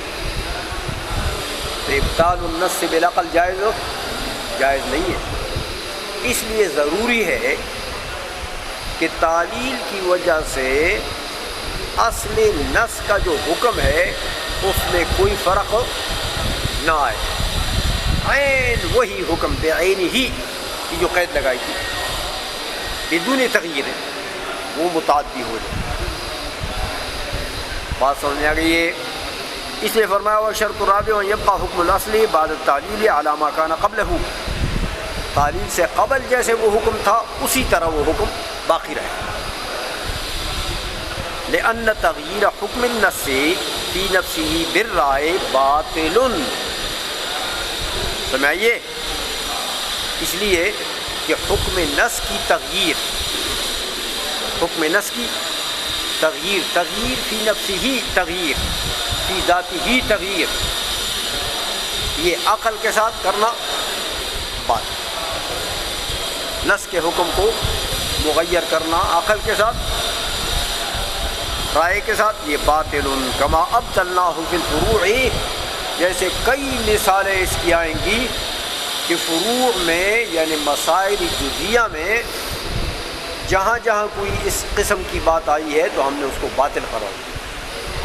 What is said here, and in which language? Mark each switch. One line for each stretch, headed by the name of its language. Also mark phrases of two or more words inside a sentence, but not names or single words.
Urdu: تو
Arabic: ابطال النص
Urdu: سے بالعقل جائز نہیں ہے، اس لیے ضروری ہے کہ تعلیل کی وجہ سے اصل نص کا جو حکم ہے اس میں کوئی فرق نہ آئے، عین وہی حکم بعین ہی کی جو قید لگائی تھی بدون تغیر وہ متعدی ہو جائے۔ بات سمجھ آ گئی ہے؟ اس لیے فرمایا وہ
Arabic: شرط الرابع یبقى حکم الاصل بعد التعلیل علی ما کان قبلہ،
Urdu: تعلیل سے قبل جیسے وہ حکم تھا اسی طرح وہ حکم باقی رہے،
Arabic: لأن تغییر حکم النص فی نفسه بالرائے باطل، سمجھائیے؟
Urdu: اس لیے کہ حکم نص کی تغییر، حکم نص کی تغییر، تغییر
Arabic: فی نفسه
Urdu: تغییر،
Arabic: فی ذاته
Urdu: تغییر، یہ عقل کے ساتھ کرنا بات، نص کے حکم کو مغیر کرنا عقل کے ساتھ رائے کے ساتھ، یہ باطل
Arabic: کما ابطلناہ فی الفروع،
Urdu: جیسے کئی مثالیں اس کی آئیں گی کہ فروع میں یعنی مسائل جزیہ میں جہاں جہاں کوئی اس قسم کی بات آئی ہے تو ہم نے اس کو باطل قرار دیا۔